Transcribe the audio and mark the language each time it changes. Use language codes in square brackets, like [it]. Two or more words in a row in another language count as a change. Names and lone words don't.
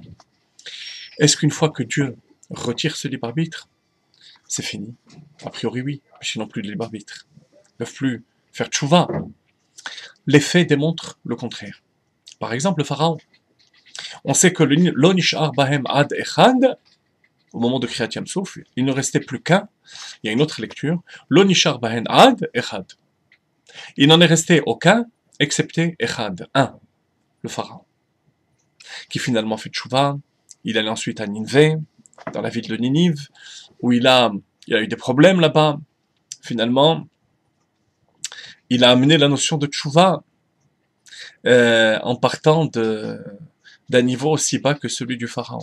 [fr] Est-ce qu'une fois que Dieu retire ce libre arbitre, c'est fini? A priori oui, puisqu'ils n'ont plus de libre arbitre. Ils ne peuvent plus faire tchouva. Les faits démontrent le contraire. Par exemple, le pharaon. On sait que [he] לא נשאר בהם עד אחד, [fr] au moment de [he] קריעת ים סוף, [fr] il ne restait plus qu'un, il y a une autre lecture, [he] לא נשאר בהן עד אחד. [fr] Il n'en est resté aucun, excepté Echad, un, le pharaon, qui finalement fait tchouva. Il allait ensuite à Nineveh, dans la ville de Ninive, où il a eu des problèmes là-bas. Finalement, il a amené la notion de tchouva en partant d'un niveau aussi bas que celui du pharaon.